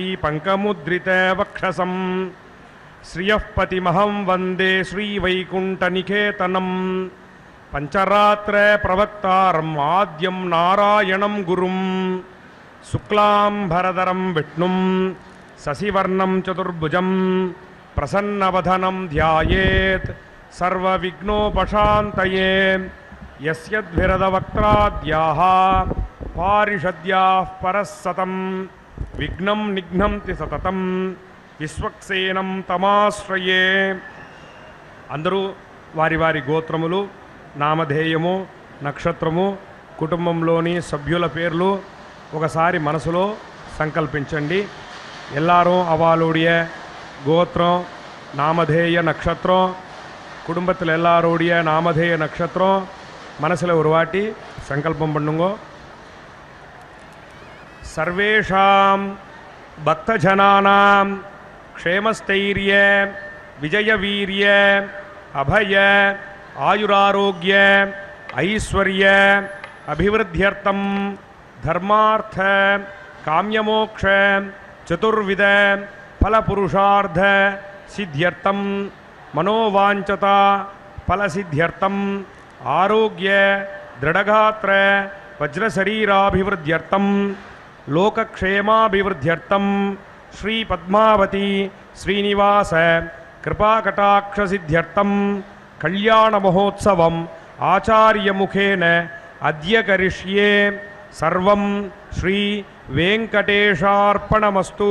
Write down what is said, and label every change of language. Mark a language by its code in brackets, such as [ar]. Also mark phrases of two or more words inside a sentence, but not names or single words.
[sa] पङ्कमुद्रितवक्षसं श्रियः पतिमहं वन्दे श्रीवैकुण्ठनिकेतनं पञ्चरात्र प्रवक्तारम् आद्यं नारायणं गुरुं शुक्लाम्भरधरं विष्णुं शशिवर्णं चतुर्भुजं प्रसन्नवदनं ध्यायेत् सर्वविघ्नोपशान्तये। यस्यद्विरदवक्त्राद्याः पारिषद्याः परस्सतं विघ्नं निघ्नन्ति सततं विश्वक्सेनं तमाश्रये। [te] అందరూ వారి వారి గోత్రములు నామధేయము నక్షత్రము కుటుంబంలోని సభ్యుల పేర్లు ఒకసారి మనసులో సంకల్పించండి. [ta] எல்லாரும் அவளுடைய கோத்திரம் நாமதேய நட்சத்திரம் குடும்பத்தில் எல்லாருடைய நாமதேய நட்சத்திரம் மனசில் ஒரு வாட்டி சங்கல்பம் பண்ணுங்க. [sa] சர்வேஷாம் பக்தஜனானாம் க்ஷேமஸ்தைரிய விஜயவீரிய அபய आयुरारोग्य ऐश्वर्य अभिवृद्ध्यर्थं धर्मार्थ काम्यमोक्ष चतुर्विध फलपुरुषार्थ सिद्ध्यर्थं मनोवांछता फलसिद्ध्यर्थं आरोग्य दृढ़गात्र वज्रशरीराभिवृद्ध्यर्थं लोकक्षेमाभिवृद्ध्यर्थं श्री पद्मावती श्रीनिवास कृपाकटाक्षसिद्ध्यर्थं कल्याण महोत्सवम आचार्य मुखेन अद्य करिष्ये सर्वं श्री वेंकटेशार्पणमस्तु।